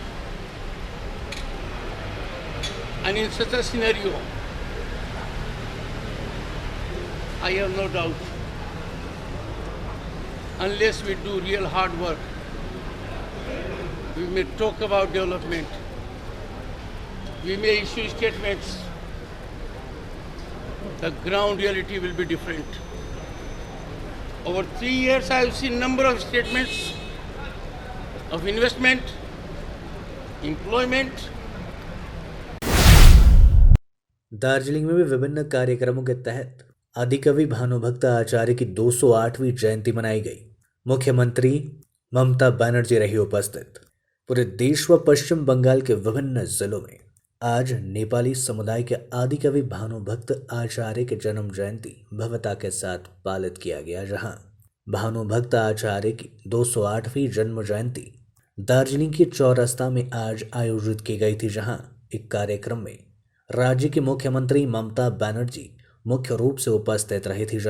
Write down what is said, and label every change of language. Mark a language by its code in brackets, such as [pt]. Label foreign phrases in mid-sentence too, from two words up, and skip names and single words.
[en] And in such a scenario, I have no doubt, unless we do real hard work, we may talk about development, we may issue statements, the ground reality will be different. Over 3 years, I have seen number of statements of investment, employment. [hi] दार्जिलिंग में भी विभिन्न कार्यक्रमों के तहत आदिकवि भानुभक्त आचार्य की 208वीं जयंती मनाई गई। मुख्यमंत्री ममता बनर्जी रही उपस्थित। पूरे देश व पश्चिम बंगाल के विभिन्न जिलों में आज नेपाली समुदाय के आदिकवि भानुभक्त आचार्य के जन्म जयंती भव्यता के साथ पालित किया गया। जहां भानुभक्त आचार्य की 208वीं जन्म जयंती दार्जिलिंग के चौरस्ता में आज आयोजित की गई थी, जहां एक कार्यक्रम में राज्य की मुख्यमंत्री ममता बनर्जी मुख्य रूप से उपस्थित रही थी।